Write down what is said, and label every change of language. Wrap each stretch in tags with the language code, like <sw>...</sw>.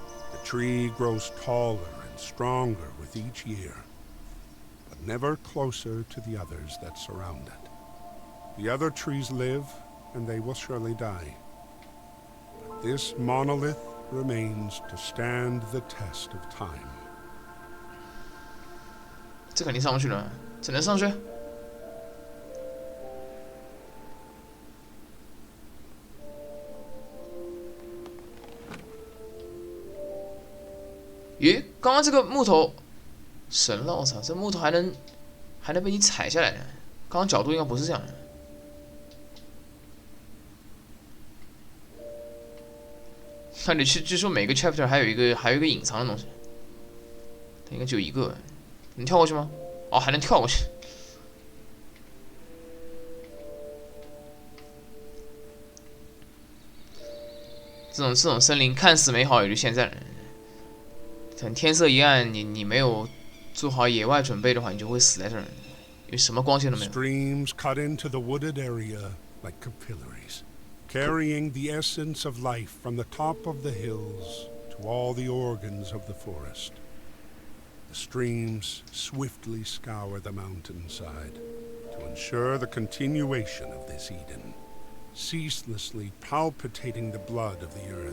<en>The tree grows taller and stronger with each year, but never closer to the others that surround it. The other trees live, and they will surely die. But this monolith remains to stand the test of time.</en> <zh>这肯定上不去了，只能上去。咦，刚刚这个木头神了，我操，这木头还能被你踩下来呢？刚刚角度应该不是这样的。那你据说每个 chapter 还有一个隐藏的东西，它应该只有一个，能跳过去吗？哦，还能跳过去。这种森林看似美好，也就现在了。等天色一暗，你没有做好野外准备的话，你就会死在这儿，因为什么光线都没有。</zh> <en>Streams cut into the wooded area like capillaries, carrying the essence of life from the top of the hills to all the organs of the forest. The streams swiftly scour the mountainside to ensure the continuation of this Eden, ceaselessly palpitating the blood of the earth.</en>